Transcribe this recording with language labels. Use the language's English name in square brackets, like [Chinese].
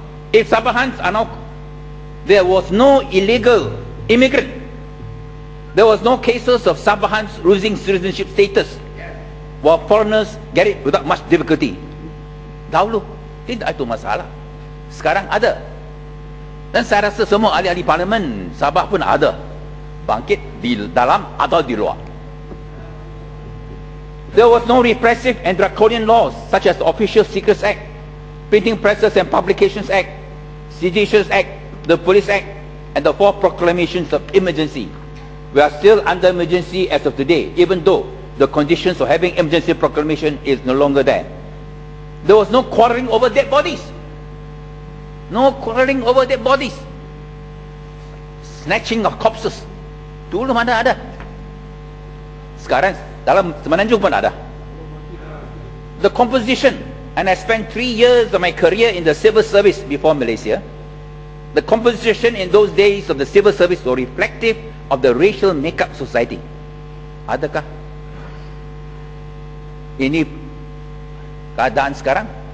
[English] If Sabahans are now there was no illegal immigrant. There was no cases of Sabahans losing citizenship status, while foreigners get it without much difficulty. [Malay] Dahulu tidak itu masalah, sekarang ada. Dan saya rasa semua ahli-ahli parlimen Sabah pun ada bangkit di dalam atau di luar. [English] There was no repressive and draconian laws such as the Official Secrets Act, Printing Presses and Publications Act, Seditious Act, the Police Act, and the 4 proclamations of emergency. We are still under emergency as of today, even though the conditions of having emergency proclamation is no longer there. There was no quarreling over dead bodies. No quarreling over dead bodies. Snatching of corpses. [Malay] Dulu mana ada. Sekarang dalam Semenanjung pun ada. [English] The composition, and I spent 3 years of my career in the civil service before Malaysia. The composition in those days of the civil service were reflective of the racial make-up society. [Malay] Adakah ini keadaan sekarang?